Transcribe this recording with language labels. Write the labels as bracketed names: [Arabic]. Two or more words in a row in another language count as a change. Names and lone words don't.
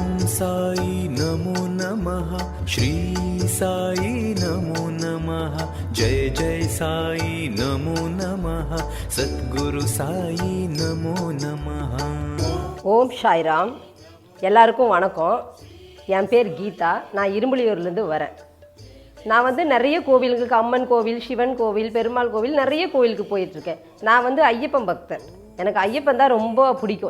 [Sanskrit] साई नमो नमः, श्री साई नमो नमः, जय जय साई नमो नमः, सद्गुरु साई नमो नमः. [Tamil] ஓம் சாய்ராம். எல்லாருக்கும் வணக்கம். என் பேர் கீதா. நான் இரும்புலியூர்லேருந்து வரேன். நான் நிறைய கோவிலுக்கு, அம்மன் கோவில், சிவன் கோவில், பெருமாள் கோவில், நிறைய கோவிலுக்கு போயிட்டுருக்கேன். நான் ஐயப்பன் பக்தன். எனக்கு ஐயப்பன் தான் ரொம்ப பிடிக்கும்.